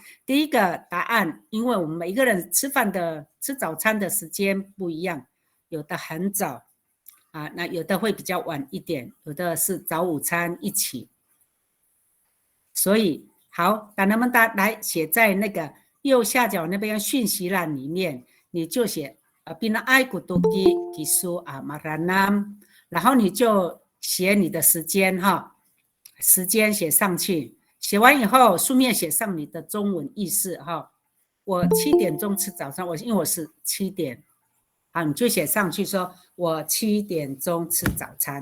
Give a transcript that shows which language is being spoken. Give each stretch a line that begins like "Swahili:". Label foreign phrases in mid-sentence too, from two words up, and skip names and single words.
Chinese: 第一个答案，因为我们每一个人吃早餐的时间不一样，有的很早那有的会比较晚一点，有的是早午餐一起。所以好，那能不能来写在那个右下角那边讯息栏里面，你就写 Bina ai kutuki kisu maranam，然后你就写你的时间哈，时间写上去，写完以后书面写上你的中文意思哈。我7点钟吃早餐，因为我是7点，好，你就写上去说我7点钟吃早餐。